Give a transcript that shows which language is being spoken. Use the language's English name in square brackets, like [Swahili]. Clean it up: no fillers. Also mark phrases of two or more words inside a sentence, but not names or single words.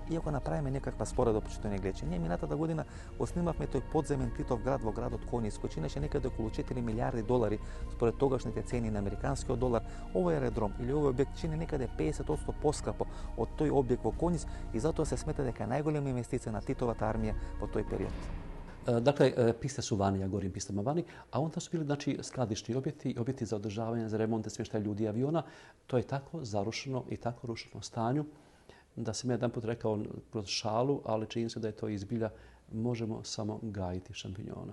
[Macedonian] И ако направиме некаква споредба, почитувани гледачи, ние минатата година го снимавме тој подземен Титов град во градот Конис, кој чинеше некаде околу 4 милиарди долари според тогашните цени на американскиот долар. Овој аеродром или овој објект чини некаде 50% поскапо од тој објект во Конис и затоа се смета дека е најголема инвестиција на Титовата армија во тој период. [Croatian] Dakle, piste su vani, ja govorim pistama vani, a onda su bili znači, skladišni objekti za održavanje, za remonte, smještaj ljudi i aviona. To je tako zarušeno i tako rušeno stanju da sam jedan put rekao kroz šalu, ali čini se da je to izbilja, možemo samo gajiti šampinjone.